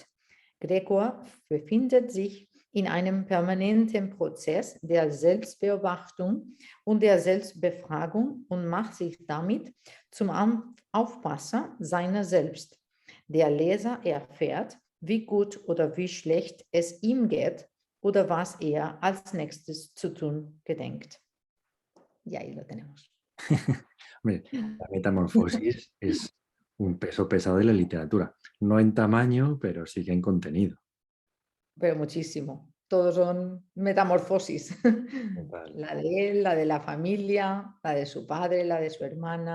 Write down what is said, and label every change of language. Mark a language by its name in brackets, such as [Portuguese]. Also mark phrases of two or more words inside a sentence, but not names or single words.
[German] Gregor befindet sich in einem permanenten Prozess der Selbstbeobachtung und der Selbstbefragung und macht sich damit zum Aufpasser seiner selbst. Der Leser erfährt, wie gut oder wie schlecht es ihm geht oder was er als nächstes zu tun gedenkt. [Spanish] Y ahí lo tenemos. Hombre, la metamorfosis es un peso pesado de la literatura. No en tamaño, pero sí que en contenido. Pero muchísimo. Todos son metamorfosis. La de él, la de la familia, la de su padre, la de su hermana.